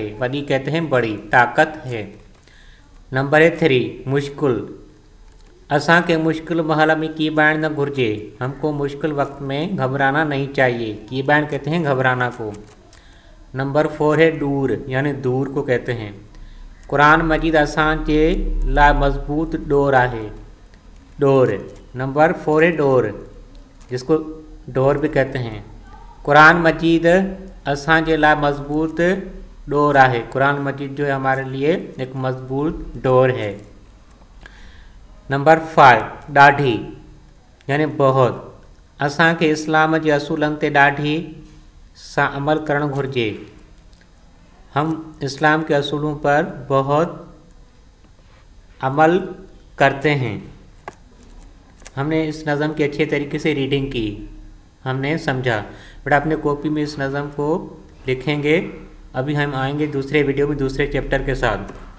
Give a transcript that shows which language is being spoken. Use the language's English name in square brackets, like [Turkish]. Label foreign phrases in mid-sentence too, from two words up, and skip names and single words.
[Hindi] वॾी कहते हैं बड़ी ताकत है। नंबर 3 मुश्किल, [Sindhi] असां के मुश्किल महल में कीबाइण न घुर्जे, [Hindi] हमको मुश्किल वक्त में घबराना नहीं चाहिए। कीबाइण कहते हैं घबराना को। नंबर 4 है दूर यानी दूर को कहते हैं। [Sindhi] कुरान मजीद असां जे ला मजबूत डोर आहे। [Hindi] डोर, नंबर 4 है डोर, जिसको डोर भी कहते हैं। [Sindhi] कुरान मजीद असां जे ला मजबूत डोर आहे। [Hindi] कुरान मजीद जो है हमारे लिए एक मजबूत डोर है। नंबर 5 ॾाढी यानी बहुत, [Sindhi] असां के इस्लाम जे असूलनि ते ॾाढी सां अमल करणु घुर्जे। [Hindi] हम इस्लाम के असूलों पर बहुत अमल करते हैं। हमने इस नज़म की अच्छे तरीके से रीडिंग की, हमने समझा। बट अपने कॉपी में इस नज़म को लिखेंगे। अभी हम आएंगे दूसरे वीडियो में दूसरे चैप्टर के साथ।